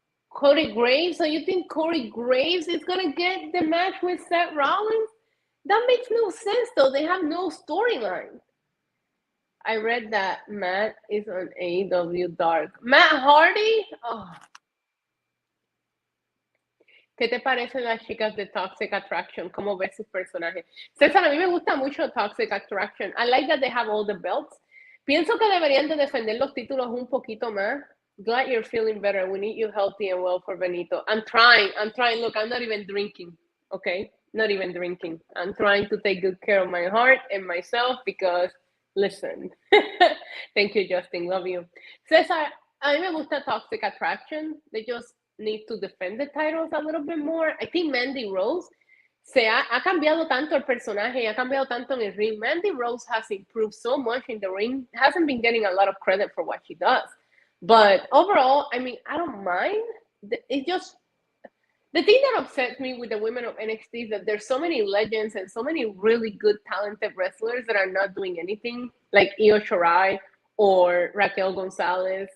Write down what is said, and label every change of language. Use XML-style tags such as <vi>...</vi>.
<en>Corey Graves? So you think Corey Graves is going to get the match with Seth Rollins? That makes no sense, though. They have no storyline. I read that Matt is on AEW Dark. Matt Hardy? Oh.</en> <es>¿Qué te parecen las chicas de Toxic Attraction? ¿Cómo ves sus personajes? César, a mí me gusta mucho Toxic Attraction.</es> <en>I like that they have all the belts.</en> <es>Pienso que deberían de defender los títulos un poquito más.</es> <en>Glad you're feeling better. We need you healthy and well for Benito. I'm trying. Look, I'm not even drinking, okay? Not even drinking. I'm trying to take good care of my heart and myself because, listen. Thank you, Justin. Love you.</en> <es>César, a mí me gusta Toxic Attraction.</es> <en>They just need to defend the titles a little bit more. I think Mandy Rose</en> <es>ha cambiado tanto el personaje, ha cambiado tanto en el ring.</es> <en>Mandy Rose has improved so much in the ring. Hasn't been getting a lot of credit for what she does. But overall, I mean, I don't mind. It just, the thing that upsets me with the women of NXT is that there's so many legends and so many really good, talented wrestlers that are not doing anything, like Io Shirai or Raquel Gonzalez.</en>